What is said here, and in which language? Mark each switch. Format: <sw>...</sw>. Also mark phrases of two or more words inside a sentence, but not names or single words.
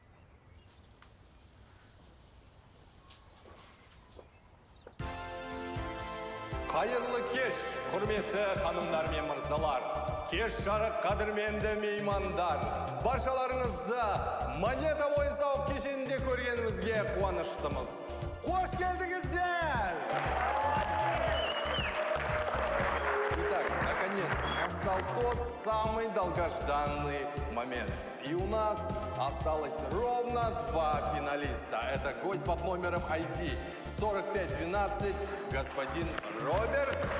<kk>Қайырлы кеш, құрметті ханымдар мен мырзалар. Кеш жарық қадірменді меймандар. Баршаларыңызды монета ойын сауық кешенінде көргенімізге қуаныштымыз. Қош келдіңіздер!</kk> <ru>Итак, наконец, настал тот самый долгожданный момент. И у нас осталось ровно 2 финалиста. Это гость под номером ID 4512, господин Роберт.</ru>